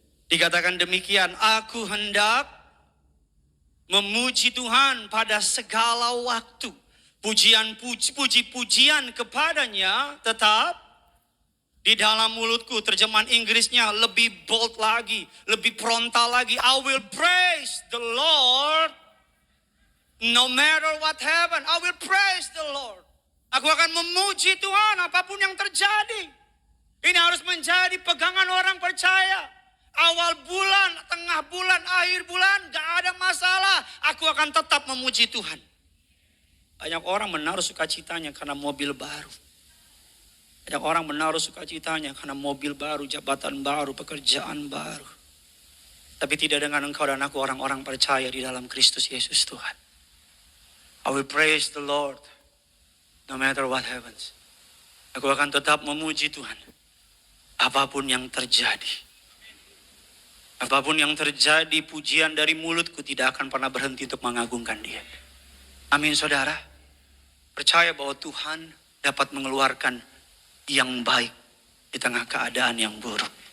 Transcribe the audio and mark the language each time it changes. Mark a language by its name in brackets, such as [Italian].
[Indonesian] Dikatakan demikian, aku hendak memuji Tuhan pada segala waktu. Puji-pujian kepadanya tetap di dalam mulutku. Terjemahan Inggrisnya lebih bold lagi, lebih frontal lagi. [English] I will praise the Lord no matter what happen. I will praise the Lord. [Indonesian] Aku akan memuji Tuhan apapun yang terjadi. Ini harus menjadi pegangan orang percaya. Awal bulan, tengah bulan, akhir bulan, gak ada masalah. Aku akan tetap memuji Tuhan. Banyak orang menaruh sukacitanya karena mobil baru. Banyak orang menaruh sukacitanya karena mobil baru, jabatan baru, pekerjaan baru. Tapi tidak dengan engkau dan aku, orang-orang percaya di dalam Kristus Yesus Tuhan. [English] I will praise the Lord no matter what happens. [Indonesian] Aku akan tetap memuji Tuhan apapun yang terjadi. Apapun yang terjadi, pujian dari mulutku tidak akan pernah berhenti untuk mengagungkan Dia. Amin, saudara. Percaya bahwa Tuhan dapat mengeluarkan yang baik di tengah keadaan yang buruk.